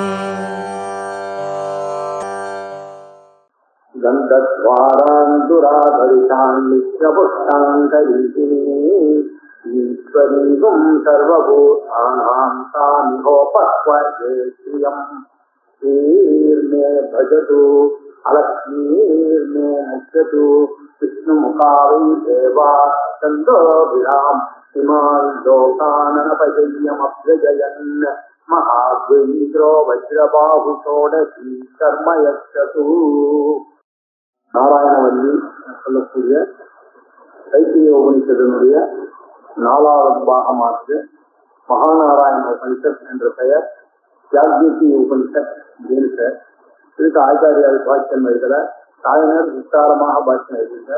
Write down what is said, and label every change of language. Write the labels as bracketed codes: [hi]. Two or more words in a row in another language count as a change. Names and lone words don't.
[sa] गन्धद्वारान् ईश्वरीगुं सर्वभूतानां तामिहोपक्वये श्रियम् ईर्मे भजतु अलक्ष्मीर्मे नश्यतु विष्णुमुखावै देवा चन्द्रोभिराम् इमान् लोकाननपजय्यमभ्यजयन् महाद्वीन्द्रो वज्रबाहु षोडशी कर्म यच्छतु. [ta] நாராயணவல்லி சொல்லக்கூடிய தைத்திரிய உபனிஷத்தினுடைய 4வது பாகமானது மகாநாராயண உபனிஷத் என்ற பெயர் யாக்ஞிகி உபனிஷத் அப்படின்னு சார். இதுக்கு ஆச்சாரியார் பாஷ்யம் எழுதுற தாயனர் விஸ்தாரமாக பாஷ்யம் எழுதுங்க.